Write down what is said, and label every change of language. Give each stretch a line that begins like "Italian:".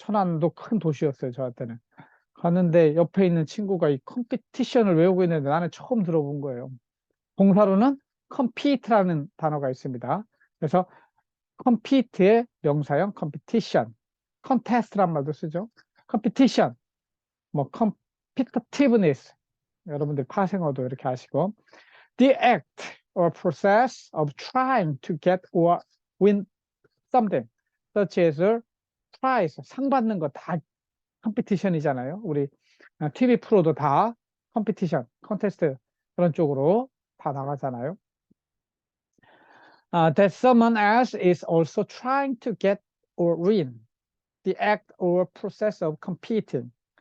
Korean: 천안도 큰 도시였어요, 저한테는. 갔는데 옆에 있는 친구가 이 컴피티션을 외우고 있는데 나는 처음 들어본 거예요. 동사로는 compete라는 단어가 있습니다. 그래서 compete의 명사형 competition, contest란 말도 쓰죠.
English: competition, 뭐 competitiveness,
Korean: 여러분들 파생어도 이렇게 하시고
English: the act or process of trying to get or win something, such as a prize,
Korean: 상 받는 거 다 컴피티션이잖아요. 우리 TV 프로도 다 컴피티션, 컨테스트 그런 쪽으로 다 나가잖아요.
English: That someone else is also trying to get or win. The act or process of competing.